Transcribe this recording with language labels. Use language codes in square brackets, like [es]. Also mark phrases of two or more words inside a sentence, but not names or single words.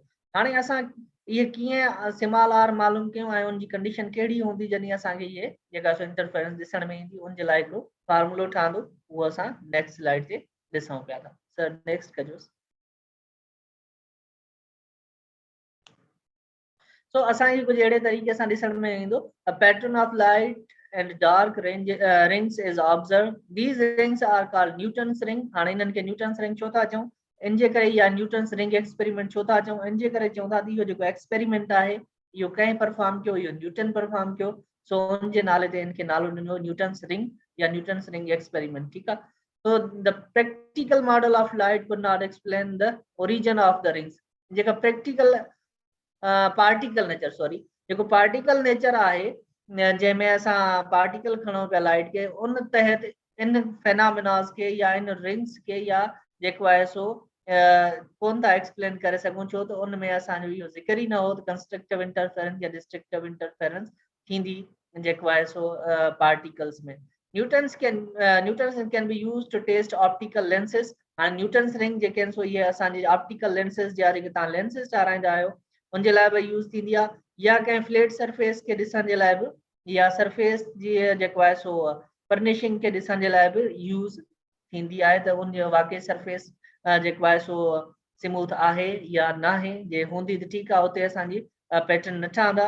[sd] हाणे असां इहे कीअं स्मॉल आर मालूम कयूं ऐं उनजी कंडीशन कहिड़ी हूंदी जॾहिं असांखे इहे जेका सो इंटरफेरेंस ॾिसण में ईंदी उनजे लाइ हिकिड़ो फार्मूलो ठहंदो उहो असां नेक्स्ट स्लाइड ते ॾिसूं पिया था. [en] sir next [sd] कजोसि. सो असांखे कुझु अहिड़े तरीक़े सां ॾिसण में ईंदो [en] a pattern of light and dark rings is observed. These rings are called Newton's ring. [sd] हाणे इन्हनि खे न्यूटन्स रिंग छो था चऊं इन जे करे या न्यूटन्स रिंग एक्सपेरिमेंट छो था चऊं इन जे करे चऊं था इहो जेको एक्सपेरिमेंट आहे इहो कंहिं परफॉर्म कयो इहो न्यूटन परफॉर्म कयो सो उन जे नाले ते इनखे नालो ॾिनो न्यूटन्स रिंग या न्यूटन्स रिंग एक्सपेरिमेंट. ठीकु आहे. [en] So the practical model of light could not explain the origin of the rings. [sd] जेका [en] practical particle nature sorry [sd] जेको [en] particle nature [sd] आहे जंहिंमें असां पार्टिकल खणूं पिया लाइट खे उन तहत इन फेनामिनास खे या इन रिंग्स खे या जेको आहे सो कोन था एक्सप्लेन करे सघूं छो त उन में असांजो इहो ज़िक्र ई न हो त [en] constructive interference [sd] या [en] destructive interference [sd] थींदी जेको आहे सो पार्टिकल्स में. [en] Newton's can be use to test optical lenses. [sd] हाणे न्यूटन्स रिंग जेके आहिनि सो इहे असांजी [en] optical lenses [sd] जा जेके तव्हां लेंसिस ठाराईंदा आहियो उनजे लाइ बि यूज़ थींदी आहे या कंहिं [en] flat surface [sd] खे ॾिसण जे लाइ बि या सरफेस जी जेको आहे सो फर्निशिंग खे ॾिसण जे लाइ बि यूज़ थींदी आहे त उन वाक़ई सरफेस जेको आहे सो स्मूथ आहे या न आहे, जे हूंदी त ठीकु आहे उते असांजी पैटर्न न ठहंदा।